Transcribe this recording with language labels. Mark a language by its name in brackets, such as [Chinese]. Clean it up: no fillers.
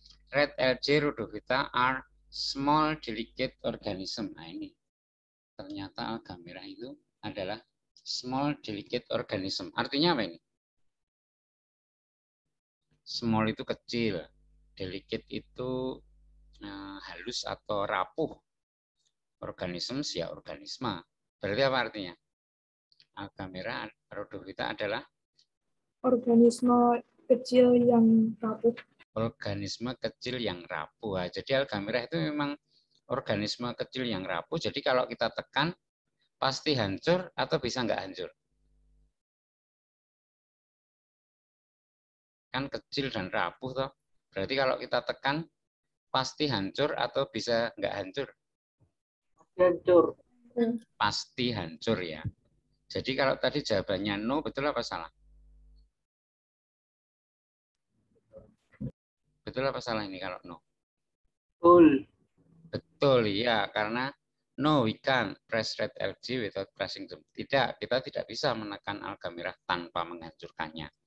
[English] Red algae rhodophyta are small delicate organism. [Indonesian] Nah ini ternyata alga merah itu adalah [English] small delicate organism. [Indonesian] Artinya apa ini? Small itu kecil, delicate itu halus atau rapuh. Organisme ya organisme. Berarti apa artinya? Alga merah rhodophyta adalah Organisme kecil yang rapuh. organisme kecil yang rapuh. Jadi alga merah itu memang organisme kecil yang rapuh. Jadi kalau kita tekan pasti hancur atau bisa nggak hancur. Kan kecil dan rapuh toh. Berarti kalau kita tekan pasti hancur atau bisa nggak hancur? Hancur. Pasti hancur ya. Jadi kalau tadi jawabannya no, betul apa salah? Betul apa salah ini kalau no? Betul. Betul ya, karena [English] no we can't press red algae without crushing them. [Indonesian] Tidak, kita tidak bisa menekan alga merah tanpa menghancurkannya.